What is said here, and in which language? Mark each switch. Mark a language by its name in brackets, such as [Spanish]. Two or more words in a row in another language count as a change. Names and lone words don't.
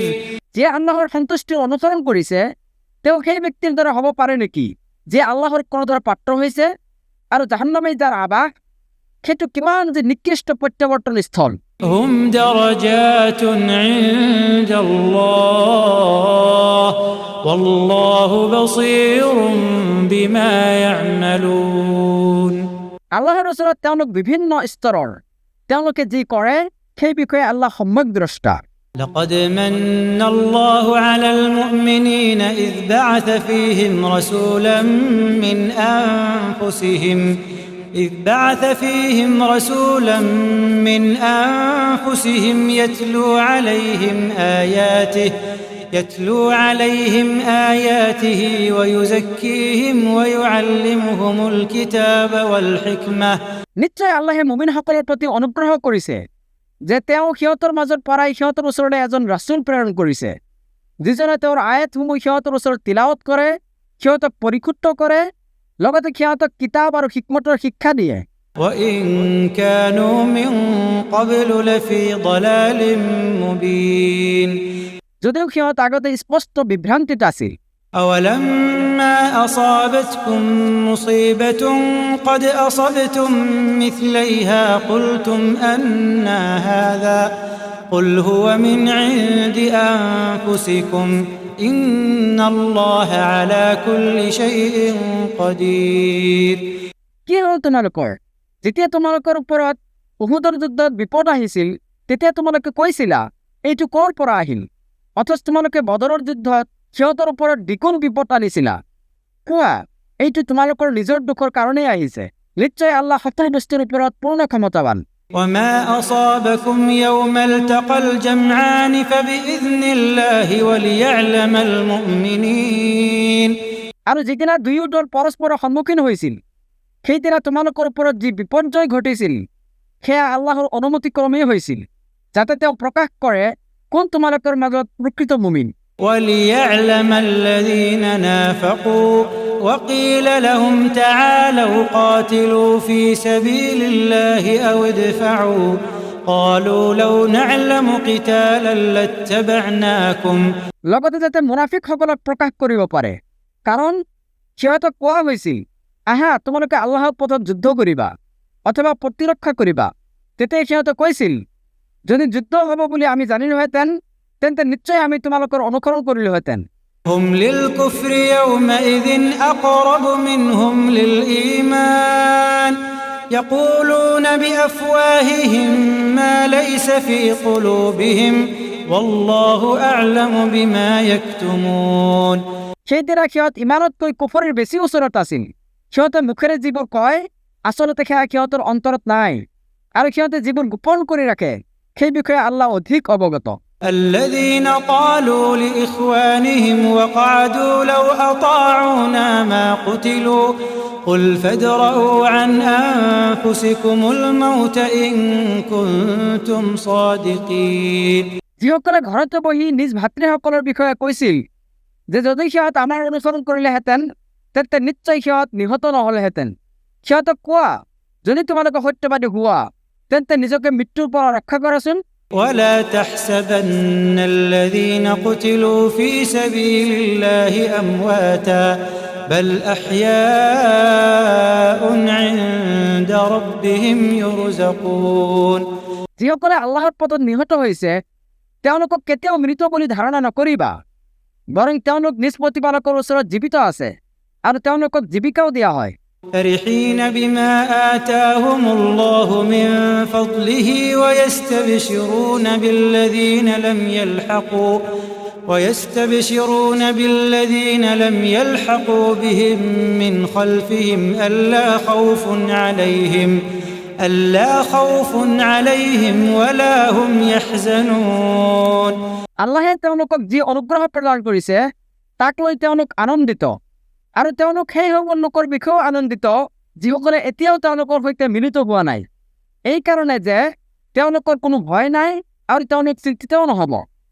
[Assamese] যে আল্লাহৰ সন্তুষ্টি অনুসৰণ কৰিছে তেওঁ সেই ব্যক্তিৰ দ্বাৰা হ'ব পাৰে নেকি যে আল্লাহৰ ক্ৰোধৰ পাত্ৰ হৈছে আৰু জাহান্নামে যাৰ আবাস? সেইটো কিমান যে নিকৃষ্ট প্ৰত্যাৱৰ্তন স্থল। [Arabic] هم درجات عند الله والله بصير بما يعملون। [Assamese] আল্লাহৰ ওচৰত তেওঁলোক বিভিন্ন স্তৰৰ। তেওঁলোকে যি কৰে সেই বিষয়ে আল্লাহ সম্যক দ্ৰষ্টা। [Arabic] لقد من الله على المؤمنين إذ بعث فيهم رسولا من أنفسهم يتلو عليهم آياته ويزكيهم ويعلمهم الكتاب والحكمة। [Assamese] নিশ্চয় আল্লাহে মুমিনসকলৰ প্ৰতি অনুগ্ৰহ কৰিছে যে তেওঁ সিহঁতৰ মাজত পৰাই সিহঁতৰ ওচৰলৈ এজন ৰাছুল প্ৰেৰণ কৰিছে যিজনে তেওঁৰ আয়াতসমূহ সিহঁতৰ ওচৰত তিলাৱত কৰে, সিহঁতক পৰিশুদ্ধ কৰে, লগতে সিহঁতক কিতাপ আৰু হিকমতৰ শিক্ষা দিয়ে। [Arabic] وإن كانوا من قبل لفي ضلال مبين। [Assamese] যদিও সিহঁত আগতে স্পষ্ট বিভ্ৰান্তিত আছিল। [Arabic] أولما أصابتكم مصيبة قد أصبتم مثليها قلتم أنى هذا قل هو من عند أنفسكم إن الله على كل شيء قدير। [Assamese] কি হ'ল তোমালোকৰ? যেতিয়া তোমালোকৰ ওপৰত উহুদৰ যুদ্ধত বিপদ আহিছিল তেতিয়া তোমালোকে কৈছিলা এইটো ক'ৰ পৰা আহিল? অথচ তোমালোকে বদৰৰ যুদ্ধত সিহঁতৰ ওপৰত দ্বিগুণ বিপদ আনিছিলা। কোৱা এইটো তোমালোকৰ নিজৰ দুখৰ কাৰণেই আহিছে। নিশ্চয় আল্লাহ সকলো বস্তুৰ ওপৰত পূৰ্ণ ক্ষমতাৱান। [Arabic] وما أصابكم يوم التقى الجمعان فبإذن الله وليعلم المؤمنين। [Assamese] আৰু যিদিনা দুয়ো দল পৰস্পৰৰ সন্মুখীন হৈছিল সেইদিনা তোমালোকৰ ওপৰত যি বিপৰ্যয় ঘটিছিল সেয়া আল্লাহৰ অনুমতিক্ৰমেই হৈছিল যাতে তেওঁ প্ৰকাশ কৰে কোন তোমালোকৰ মাজত প্ৰকৃত মুমিন। [Arabic] وليعلم الذين نافقوا وقيل لهم تعالوا قاتلوا في سبيل الله أو ادفعوا قالوا لو نعلم قتالا لاتبعناكم [Assamese] লগতে যাতে মুনাফিকসকলক প্ৰকাশ কৰিব পাৰে, কাৰণ সিহঁতক কোৱা হৈছিল, আহা তোমালোকে আল্লাহৰ পথত যুদ্ধ কৰিবা অথবা প্ৰতিৰক্ষা কৰিবা। তেতিয়া সিহঁতে কৈছিল, যদি যুদ্ধ হ'ব বুলি আমি জানিলোহেঁতেন তেন্তে নিশ্চয় আমি তোমালোকৰ অনুসৰণ কৰিলোহেঁতেন। [Arabic] هم للكفر يومئذ أقرب منهم للإيمان يقولون بأفواههم ما ليس في قلوبهم والله أعلم بما يكتمون [Assamese] সেইদিনা সিহঁত ইমানতকৈ কুফৰৰ বেছি ওচৰত আছিল। সিহঁতে মুখেৰে যিবোৰ কয় আচলতে সেয়া সিহঁতৰ অন্তৰত নাই, আৰু সিহঁতে যিবোৰ গোপন কৰি ৰাখে সেই বিষয়ে আল্লাহ অধিক অৱগত। [Arabic] الذين قالوا لإخوانهم وقعدوا لو أطاعونا ما قتلوا قل فادرءوا عن أنفسكم الموت إن كنتم صادقين [Assamese] যিসকলে ঘৰতে বহি নিজ ভাতৃসকলৰ বিষয়ে কৈছিল যে যদি সিহঁত আমাৰ অনুসৰণ কৰিলেহেঁতেন তেন্তে নিশ্চয় সিহঁত নিহত নহ'লেহেঁতেন। সিহঁতক কোৱা, যদি তোমালোকে সত্যবাদী হোৱা তেন্তে নিজকে মৃত্যুৰ পৰা ৰক্ষা কৰাচোন। [Arabic] ولا تحسبن الذين قتلوا في سبيل الله أمواتا بل أحياء عند ربهم يرزقون [Assamese] যিসকলে আল্লাহৰ পথত নিহত হৈছে তেওঁলোকক কেতিয়াও মৃত বুলি ধাৰণা নকৰিবা, বৰং তেওঁলোক নিজ প্ৰতিপালকৰ ওচৰত জীৱিত আছে আৰু তেওঁলোকক জীৱিকাও দিয়া হয়। [Arabic] فرحين بما آتاهم الله من فضله ويستبشرون بالذين لم يلحقوا بهم من خلفهم ألا خوف عليهم ولا هم يحزنون [Assamese] আল্লাহে তেওঁলোকক যি অনুগ্ৰহ প্ৰদান কৰিছে তাক লৈ তেওঁলোক আনন্দিত, আৰু তেওঁলোক সেই সকল লোকৰ বিষয়েও আনন্দিত যিসকলে এতিয়াও তেওঁলোকৰ সৈতে মিলিত হোৱা নাই, এই কাৰণে যে তেওঁলোকৰ কোনো ভয় নাই আৰু তেওঁলোক চিন্তিতও নহ'ব।